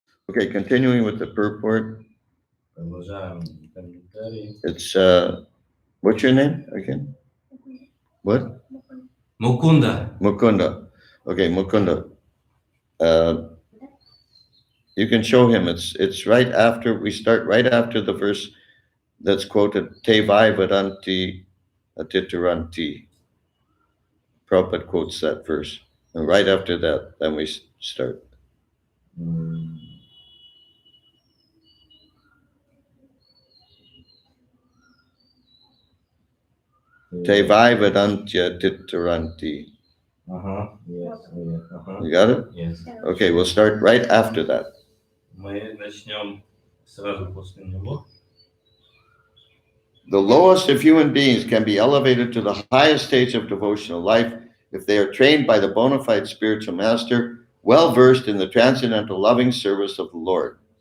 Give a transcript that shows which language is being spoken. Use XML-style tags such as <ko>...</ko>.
<en>Okay, continuing with the purport.</en> <ru>Продолжаем комментарий.</ru> <en>It's, what's your name again? What?</en> <ru>Мукунда.</ru> <en>Mukunda. Okay, Mukunda. You can show him. It's right after, we start right after the verse that's quoted,</en> <sa>Te vai vadanti atitaranti.</sa> <en>Prabhupada quotes that verse. And right after that, then we start.</en> <sa>Te vai vadanti atitaranti.</sa> <en>Yes. You got it? Yes. Okay, we'll start right after that.</en> <ru>Мы начнем сразу после него.</ru> <en>The lowest of human beings can be elevated to the highest stage of devotional life if they are trained by the bona fide spiritual master, well versed in the transcendental loving service of the Lord.</en>